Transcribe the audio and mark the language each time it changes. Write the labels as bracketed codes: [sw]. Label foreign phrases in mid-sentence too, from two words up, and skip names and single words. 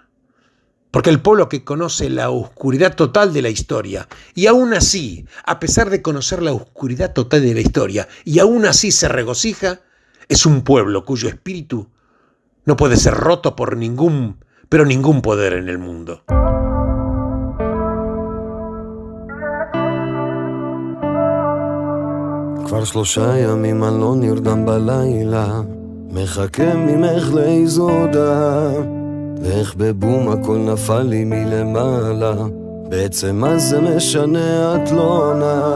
[es] Porque el pueblo que conoce la oscuridad total de la historia, y aún así, a pesar de conocer la oscuridad total de la historia, y aún así se regocija, es un pueblo cuyo espíritu no puede ser roto por ningún poder en el mundo. [he] כבר 3 ימים אני לא נרדם בלילה, מחכה ממך לאיזו הודעה, ואיך בבום הכל נפל לי מלמעלה, בעצם מה זה משנה את לא עונה.